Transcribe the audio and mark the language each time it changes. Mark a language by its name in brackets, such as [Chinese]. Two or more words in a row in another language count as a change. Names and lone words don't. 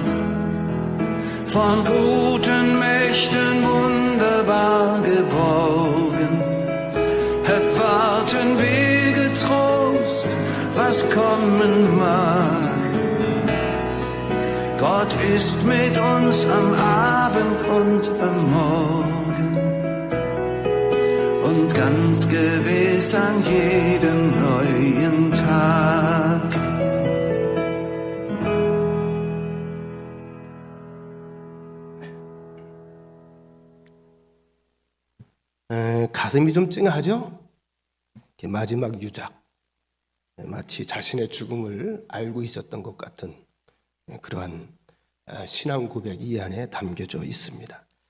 [German] Von guten Mächten wunderbar geborgen, erwarten wir getrost, was kommen mag. Gott ist mit uns am Abend und am Morgen und ganz gewiss an jedem neuen Tag. [Korean] 가슴이 좀 찡하죠? 마지막 유작, 마치 자신의 죽음을 알고 있었던 것 같은 그러한 신앙 고백이 이 안에 담겨져 있습니다.